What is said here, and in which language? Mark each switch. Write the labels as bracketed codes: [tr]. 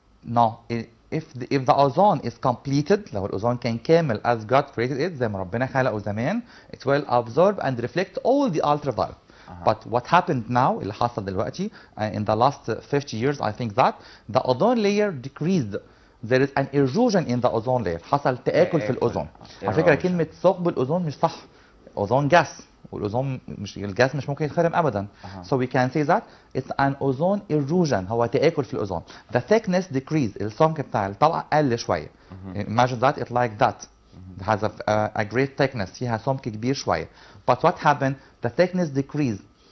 [en] No, if the ozone is completed, [ar] لو الأوزون كان كامل [en] as God created it [ar] زي ما ربنا خلقه زمان, [en] it will absorb and reflect all the ultraviolet. But what happened now, [ar] اللي حصل دلوقتي, [en] in the last 50 years, I think that the ozone layer decreased. There is an erosion in the ozone layer. [ar] حصل تآكل في الأوزون. على فكرة كلمة ثقب الأوزون مش صح. أوزون جاس. والأوزون مش الجاس مش ممكن يتخرم أبدا. [en] So we can say that it's an ozone erosion. [ar] هو تآكل في الأوزون. [en] The thickness decreased. [ar] السمك بتاع الطبقة قل شوية. [en] Imagine that it like that. It has a great thickness. [ar] فيها سمك كبير شوية. [en] But what happened? The thickness decreased.